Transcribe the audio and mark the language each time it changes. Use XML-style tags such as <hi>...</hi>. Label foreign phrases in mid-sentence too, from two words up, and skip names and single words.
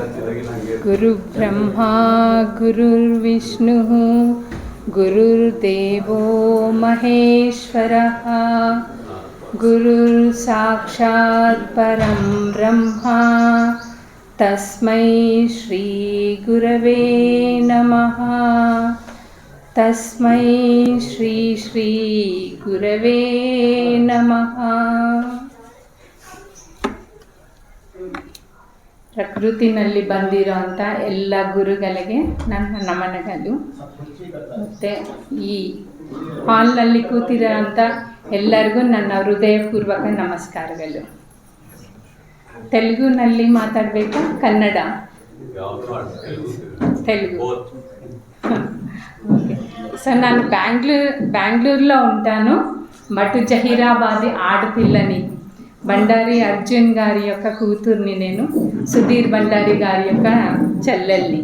<sa>గురు బ్రహ్మా గురుర్విష్ణుః గురుర్దేవో మహేశ్వరః గురుర్ సాక్షాత్ పరం బ్రహ్మ తస్మై శ్రీ గురవే నమః. తస్మై శ్రీ శ్రీ గురవే నమః.</sa> <kn>ಪ್ರಕೃತಿನಲ್ಲಿ ಬಂದಿರೋಂಥ ಎಲ್ಲ ಗುರುಗಳಿಗೆ ನನ್ನ ನಮನಗಳು. ಮತ್ತು ಈ ಹಾಲ್ನಲ್ಲಿ ಕೂತಿರೋಂಥ ಎಲ್ಲರಿಗೂ ನನ್ನ ಹೃದಯಪೂರ್ವಕ ನಮಸ್ಕಾರಗಳು. ತೆಲುಗುನಲ್ಲಿ ಮಾತಾಡಬೇಕಾ ಕನ್ನಡ?</kn> <te>తెలుగు. ఓకే. సో నేను బెంగళూరులో ఉంటాను. బట్ జహీరాబాద్ ఆడపిల్లని, బండారి అర్జున్ గారి యొక్క కూతుర్ని, నేను సుధీర్ బండారి గారి యొక్క చెల్లెల్ని.</te>